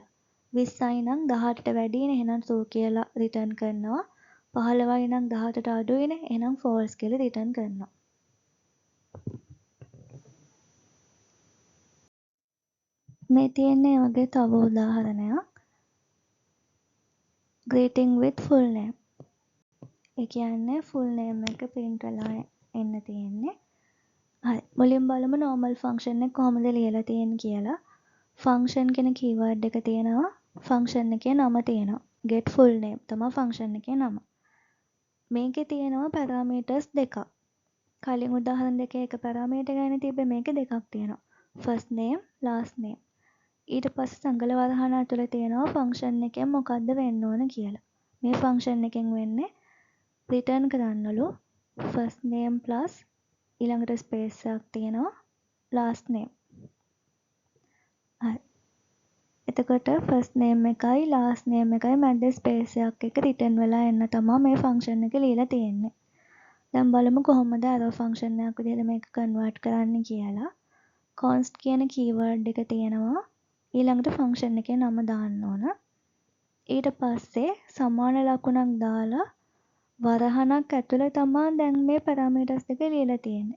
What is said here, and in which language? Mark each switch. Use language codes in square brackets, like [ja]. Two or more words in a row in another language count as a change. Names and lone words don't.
[si] 20යි නම් 18ට වැඩිනේ එහෙනම් true කියලා return කරනවා. 15යි නම් 18ට අඩුයිනේ එහෙනම් false කියලා return කරනවා. මේ තියෙන්නේ වගේ තව උදාහරණයක්. [en] greeting with full name. [si] ඒ කියන්නේ [en] full name [si] එක print වෙලා එන්න තියෙන්නේ. හරි. මුලින් බලමු [en] normal function [si] එක කොහොමද ලියලා තියෙන්නේ කියලා. function කියන keyword එක තියෙනවා. function එකේ නම තියෙනවා. [en] get full name [si] තමයි function එකේ නම. මේකේ තියෙනවා parameters දෙකක්. කලින් උදාහරණ දෙකේ එක parameter ගන්න තිබ්බේ මේකේ දෙකක් තියෙනවා. [en] first name last name. [si] ඊට පස්සේ සංගල වරහන ඇතුලේ තියෙනවා function එකෙන් මොකද්ද වෙන්න ඕන කියලා. මේ function එකෙන් වෙන්නේ return කරන්නලු [en] first name plus [si] ඊළඟට space එකක් තියෙනවා [en] last name. [si] හරි. එතකොට [en] first name [si] එකයි [en] last name [si] එකයි මැද space එකක් එක return වෙලා එන්න තමයි මේ function එක ලියලා තියෙන්නේ. දැන් බලමු කොහොමද [en] arrow function [si] එකක් විදිහට මේක convert කරන්න කියලා. const කියන keyword එක තියෙනවා. ඊළඟට function එකේ නම දාන්න ඕන. ඊට පස්සේ සමාන ලකුණක් දාලා වරහනක් ඇතුලේ තමයි දැන් මේ parameters දෙක ලියලා තියෙන්නේ.